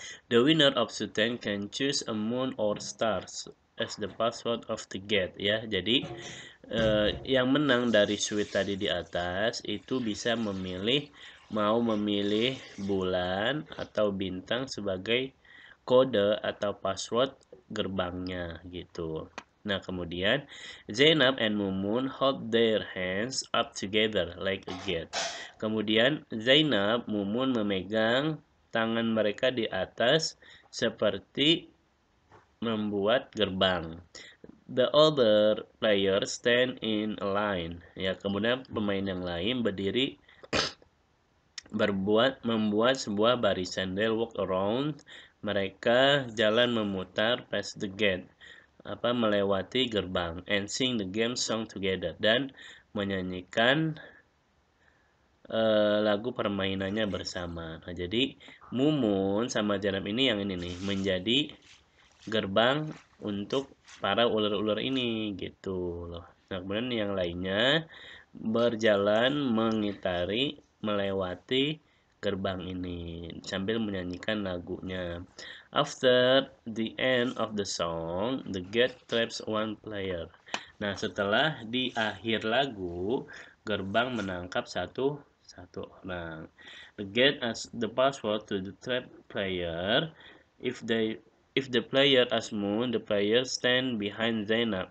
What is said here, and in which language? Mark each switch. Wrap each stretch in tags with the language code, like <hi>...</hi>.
<en>The winner of Sultan can choose a moon or stars as the password of the gate, ya.</en> <id>Jadi yang menang dari sweet tadi di atas itu bisa mau memilih bulan atau bintang sebagai kode atau password gerbangnya, gitu. Nah, kemudian</id> <en>Zainab and Mumun hold their hands up together like a gate.</en> <id>Kemudian Zainab, Mumun memegang tangan mereka di atas seperti membuat gerbang.</id> <en>The other players stand in a line.</en> <id>Ya, kemudian pemain yang lain berdiri membuat sebuah barisan.</id> <en>They walk around.</en> <id>Mereka jalan memutar</id> <en>past the gate.</en> <id>Melewati gerbang,</id> <en>and sing the game song together,</en> <id>dan menyanyikan lagu permainannya bersama. Nah, jadi Mumun sama Zainab ini yang ini nih menjadi gerbang untuk para ular-ular ini, gitu loh. Nah, kemudian yang lainnya berjalan mengitari melewati gerbang ini sambil menyanyikan lagunya.</id> <en>After the end of the song, the gate traps one player.</en> <id>Nah, setelah di akhir lagu, gerbang menangkap satu orang.</id> <en>The gate as the password to the trap player. If the player as Moon, the player stand behind Zainab.</en>